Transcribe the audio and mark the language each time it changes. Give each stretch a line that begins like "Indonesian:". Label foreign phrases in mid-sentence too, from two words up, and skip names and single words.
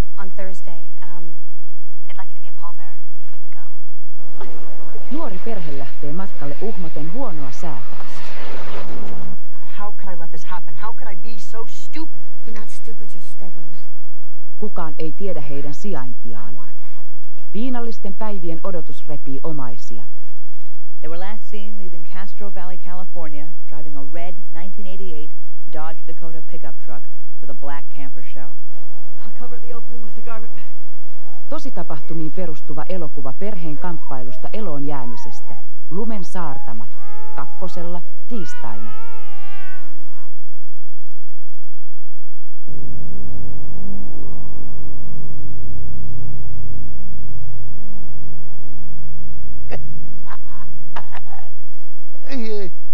English: on Thursday. I'd like you to be a pallbearer, if we can go.
Finnish: Nuori perhe lähtee matkalle uhmaten huonoa säätä.
English: How could I let this happen? How could I be so stupid? You're not stupid, you're stubborn.
Finnish: Kukaan ei tiedä heidän sijaintiaan. Piinallisten päivien odotus repii omaisia.
English: They were last seen leaving Castro Valley, California, driving a red 1988 Dodge Dakota pickup truck with a black camper shell. I'll cover the opening with a garment bag.
Finnish: Tositapahtumiin perustuva elokuva perheen kamppailusta eloon jäämisestä. Lumen saartamat. Kakkosella tiistaina. Ei.